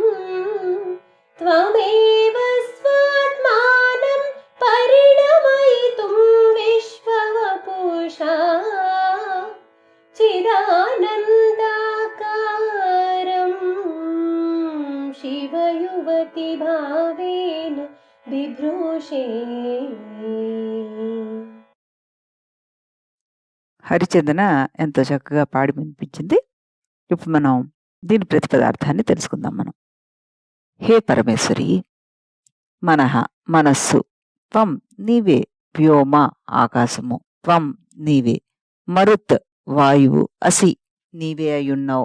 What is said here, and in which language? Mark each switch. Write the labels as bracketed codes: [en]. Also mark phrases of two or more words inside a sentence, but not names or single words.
[sa] त्वमेव स्वात्मानं परिणमयितुं विश्ववपुषा चिदानन्दाकारं शिवयुवति भावेन बिभ्रूषे. [te] హరిచందన ఎంతో చక్కగా పాడి వినిపించింది. ఇప్పుడు మనం దీని ప్రతిపదార్థాన్ని తెలుసుకుందాం మనం. హే పరమేశ్వరి, మనః మనస్సు, త్వం నీవే, వ్యోమ ఆకాశము, త్వం నీవే, మరుత్ వాయువు, అసి నీవే అయ్యున్నావు.